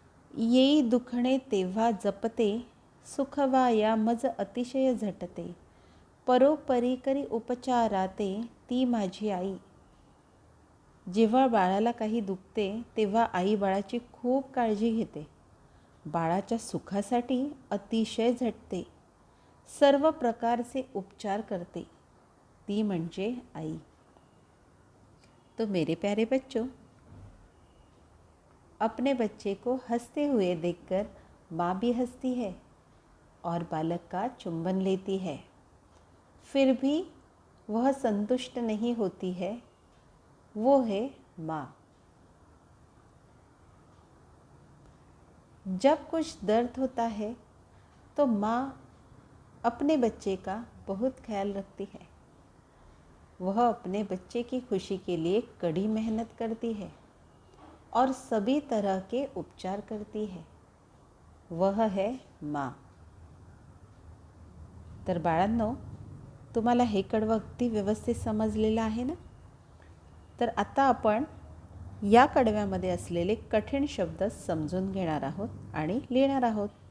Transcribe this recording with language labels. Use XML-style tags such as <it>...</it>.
<mr>येई दुखणे तेव्हा जपते, सुखवा या मज अतिशय झटते, परोपरी करी उपचाराते ती माझी आई. जेव्हा बाळाला काही दुखते तेव्हा आई बाळाची खूप काळजी घेते, बाळाच्या सुखासाठी अतिशय झटते, सर्व प्रकारचे उपचार करते, ती म्हणजे आई.</mr> <hi>तो मेरे प्यारे बच्चों, अपने बच्चे को हंसते हुए देखकर माँ भी हंसती है और बालक का चुंबन लेती है, फिर भी वह संतुष्ट नहीं होती है, वो है माँ. जब कुछ दर्द होता है तो माँ अपने बच्चे का बहुत ख्याल रखती है. वह अपने बच्चे की खुशी के लिए कड़ी मेहनत करती है और सभी तरह के उपचार करती है. वह है माँ.</hi> <mr>तर बाळांनो, तुम्हाला हे कडवं अगदी व्यवस्थित समजलेलं आहे ना? तर आता आपण या कडव्यामध्ये असलेले कठीण शब्द समजून घेणार आहोत आणि लिहिणार आहोत.</mr>